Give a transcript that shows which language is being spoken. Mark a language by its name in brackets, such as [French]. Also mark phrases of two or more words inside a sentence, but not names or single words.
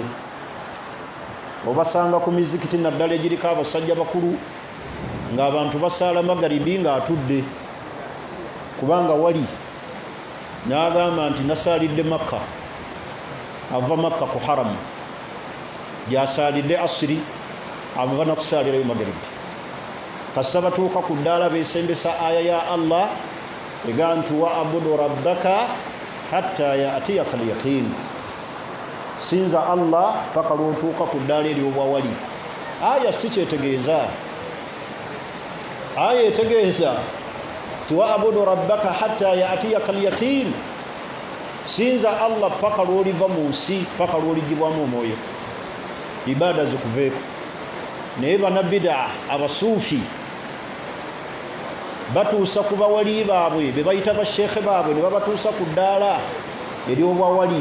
[Ganda] Obasanga ku mizikiti naddala egiriko abasajja bakulu ng'abantu basaala magaribi ng'atudde, kubanga wali n'agamba nti nasaalidde Makka, ava Makka ku haramu, gy'asaalidde asiri ava nakusaalirayo magaribi. Kasita batuuka ku ddaala beesembesa aya ya Allah ega nti [Arabic] واعبد ربك حتى يأتيك اليقين, [Ganda] sinza Allah paka lw'otuuka ku ddaala ery'obwawali. Aya si kyetegeeza, aya etegeeza ti [Arabic] واعبد ربك حتى يأتيك اليقين, [Ganda] sinza Allah paka lw'oliva mu nsi, paka lw'oligibwamu omwoyo, ibaada zikuveeko. Naye bannabid'a abasuufi batuusa ku bawali baabwe be bayita bashekhe baabwe ne babatuusa ku ddaala ery'obwawali